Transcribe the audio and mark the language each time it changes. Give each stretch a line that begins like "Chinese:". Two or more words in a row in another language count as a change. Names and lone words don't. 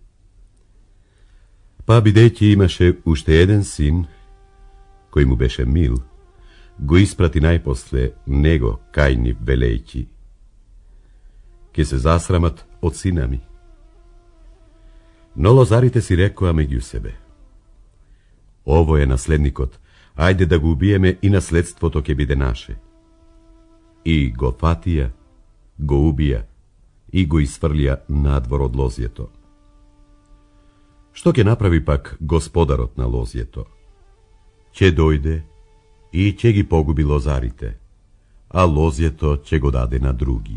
Macedonian: Па бидејќи имаше уште еден син, кој му беше мил, го испрати најпосле него кај нив велејќи: Ке се засрамат од сина ми. Но лозарите си рекоа меѓу себе: Ово је наследникот, ајде да га убијеме и nasledството ќе биде наше. И го фатија, го убија и го исфрлија надвор од лозјето. Што ќе направи пак господарот на лозјето? Ќе дојде и ќе ги погуби лозарите, а лозјето ќе го даде на други.